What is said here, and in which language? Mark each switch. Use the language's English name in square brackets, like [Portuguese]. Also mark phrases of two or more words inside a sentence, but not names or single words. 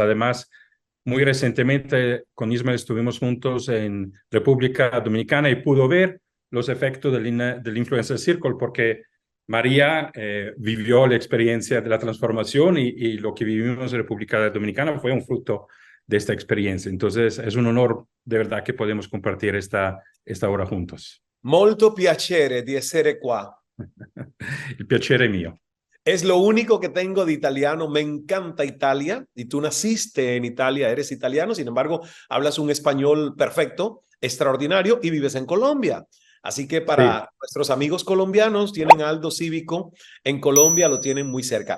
[Spanish] Además, muy recientemente con Ismael estuvimos juntos en República Dominicana y pudo ver los efectos del Influencer Circle porque María vivió la experiencia de la transformación y lo que vivimos en República Dominicana fue un fruto de esta experiencia. Entonces, es un honor de verdad que podemos compartir esta hora juntos. [Italian] Molto piacere di essere qua. Il piacere è mio. [Spanish] Es lo único que tengo de italiano. Me encanta Italia y tú naciste en Italia, eres italiano, sin embargo, hablas un español perfecto, extraordinario y vives en Colombia. Así que para nuestros amigos colombianos, tienen Aldo Cívico en Colombia, lo tienen muy cerca.